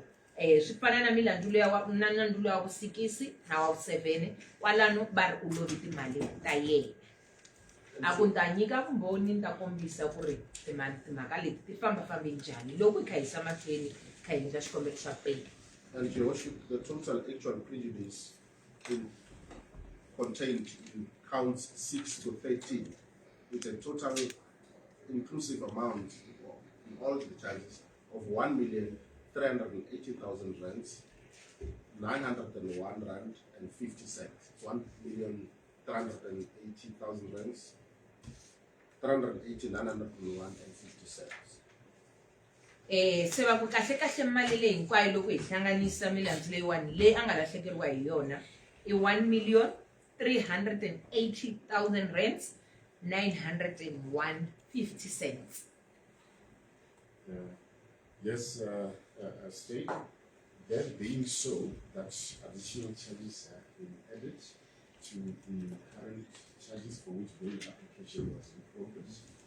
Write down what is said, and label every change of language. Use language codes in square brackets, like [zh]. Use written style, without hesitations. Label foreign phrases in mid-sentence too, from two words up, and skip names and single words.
[ts] Swi fana na milandzu na nandzu leya wa vu 6 na wa vu 7 kwalano va ri u lovi timali ta yena. a ku ni ta nyika vumbhoni ni ta kombisa ku ri timhaka leti ti fambafambe njhani loko hi kha hi yisa mahlweni kha hi endla xikombelo xa pay. [en] And Your Worship, the total actual prejudice contained in counts 6 to 13 with a total inclusive amount in all the charges of 1,380,000 rands, 901 rand and 50 cents. 1,380,000 rands, 380,901 and 50 cents. [ts] Se va ku kahle kahle mali leyi hinkwayo loko hi hlanganisa milandzu leyiwani leyi a nga lahlekeriwa hi yona i 1,380,000 rands, 901.50 cents. [en] Yes, State. That being so, that additional charges have been added to the current charges for which bail application was in progress.